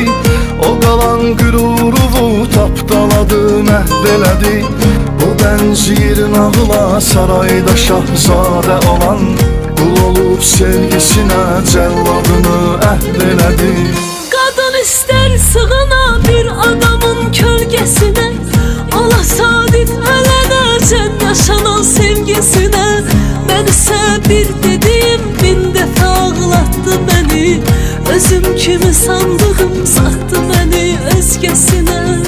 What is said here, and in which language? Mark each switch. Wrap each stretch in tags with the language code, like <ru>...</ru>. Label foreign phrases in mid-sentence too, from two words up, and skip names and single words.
<az>O qalan qüruruvu tapdaladı, məhv elədi. O bənzir nağıla sarayda şahzadə olan, qul olub sevgisinə cəlladını əhv elədi.</az> <tr>Kadın ister sığına bir adamın kölgesine, ola sadık ölenecen yaşanan sevgisine. Ben ise bir dediğim bin defa ağlattı beni. Özüm kimi sandığım sattı beni özgesine.</tr>